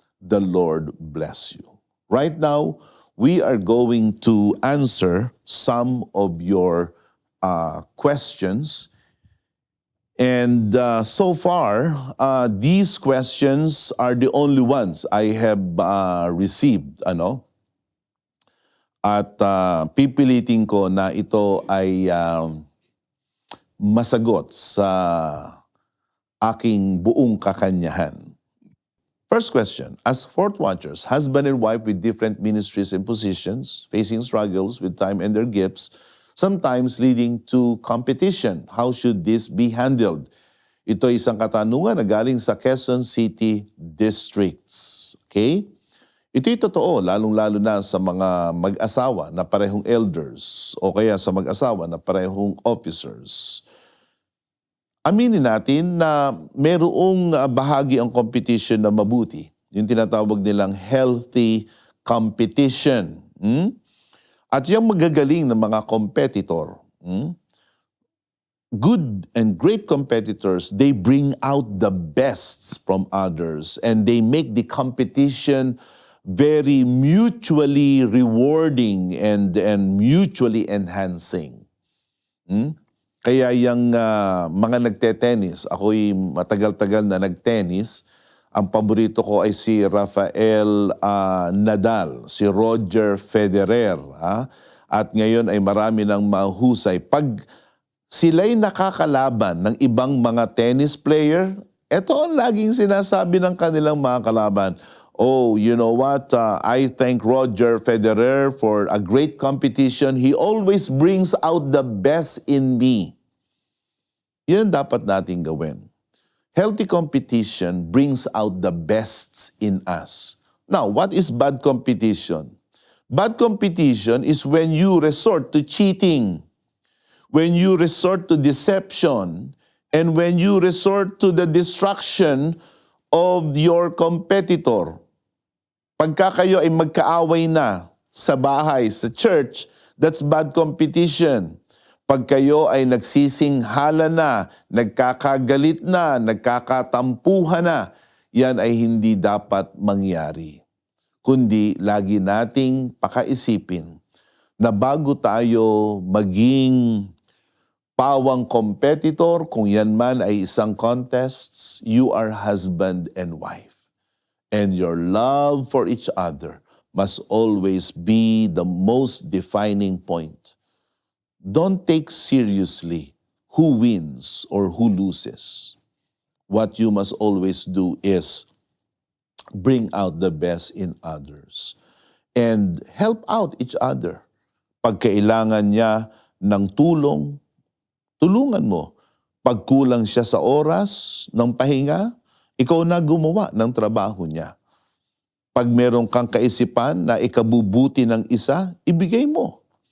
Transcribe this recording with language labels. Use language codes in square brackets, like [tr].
[en] The Lord bless you. Right now, we are going to answer some of your questions. And so far, these questions are the only ones I have received. [tl] At pipilitin ko na ito ay masagot sa aking buong kakanyahan. [en] First question, as Fort Watchers, husband and wife with different ministries and positions, facing struggles with time and their gifts, sometimes leading to competition. How should this be handled? [tl] Ito ay isang katanungan na galing sa Quezon City Districts. Okay? Ito'y totoo, lalong-lalo na sa mga mag-asawa na parehong elders o kaya sa mag-asawa na parehong officers. Aminin natin na merong bahagi ang competition na mabuti. Yung tinatawag nilang healthy competition. At yung magagaling na mga competitor, [en] good and great competitors, they bring out the best from others and they make the competition very mutually rewarding and mutually enhancing. [tl] Kaya yung mga nagte-tennis, ako'y matagal-tagal na nagtennis, ang paborito ko ay si Rafael Nadal, si Roger Federer. At ngayon ay marami ng mahusay. Pag sila'y nakakalaban ng ibang mga tennis player, ito ang laging sinasabi ng kanilang mga kalaban. [en] Oh, you know what? I thank Roger Federer for a great competition. He always brings out the best in me. [tl] Yan dapat nating gawin. [en] Healthy competition brings out the best in us. Now, what is bad competition? Bad competition is when you resort to cheating, when you resort to deception, and when you resort to the destruction of your competitor. [tl] Pagka kayo ay magkaaway na sa bahay, sa church, [en] that's bad competition. [tl] Pag kayo ay nagsisinghala na, nagkakagalit na, nagkakatampuhan na, yan ay hindi dapat mangyari. Kundi lagi nating pakaisipin na bago tayo maging pawang competitor, kung yan man ay isang contests, [en] you are husband and wife. And your love for each other must always be the most defining point. Don't take seriously who wins or who loses. What you must always do is bring out the best in others and help out each other. [tl] Pag kailangan niya ng tulong, tulungan mo. Pag kulang siya sa oras ng pahinga, ikaw na gumawa ng trabaho niya. Pag meron kang kaisipan na ikabubuti ng isa, ibigay mo.